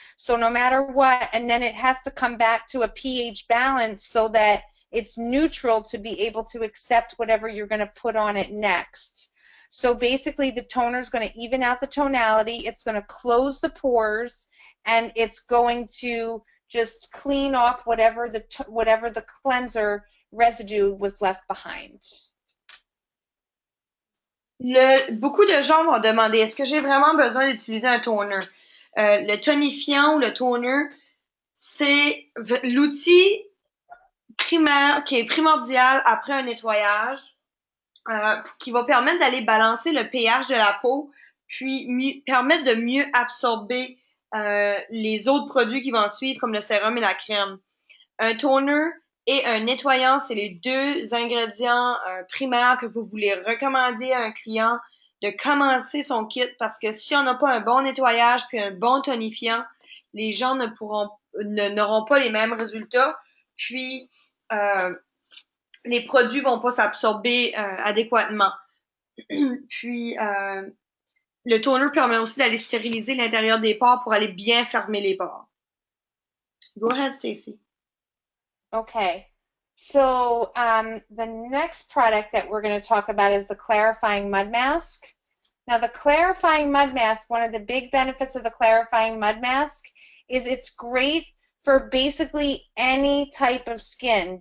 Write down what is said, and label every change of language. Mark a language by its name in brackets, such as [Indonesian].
[English] So no matter what, and then it has to come back to a pH balance so that it's neutral to be able to accept whatever you're going to put on it next. So basically the toner is going to even out the tonality, it's going to close the pores, and it's going to just clean off whatever the cleanser residue was left behind. [French] Beaucoup de gens vont demander, est-ce que j'ai vraiment besoin d'utiliser un toner? Le tonifiant ou le toner, c'est l'outil primaire qui est primordial après un nettoyage, qui va permettre d'aller balancer le pH de la peau, puis permettre de mieux absorber les autres produits qui vont suivre, comme le sérum et la crème. Un toner et un nettoyant, c'est les deux ingrédients primaires que vous voulez recommander à un client de commencer son kit, parce que si on n'a pas un bon nettoyage puis un bon tonifiant, les gens n'auront pas les mêmes résultats, puis les produits vont pas s'absorber adéquatement. Puis le toner permet aussi d'aller stériliser l'intérieur des pores pour aller bien fermer les pores. [English] Go ahead, Stacy. Okay. The next product that we're going to talk about is the clarifying mud mask. Now, the clarifying mud mask, one of the big benefits of the clarifying mud mask is it's great for basically any type of skin.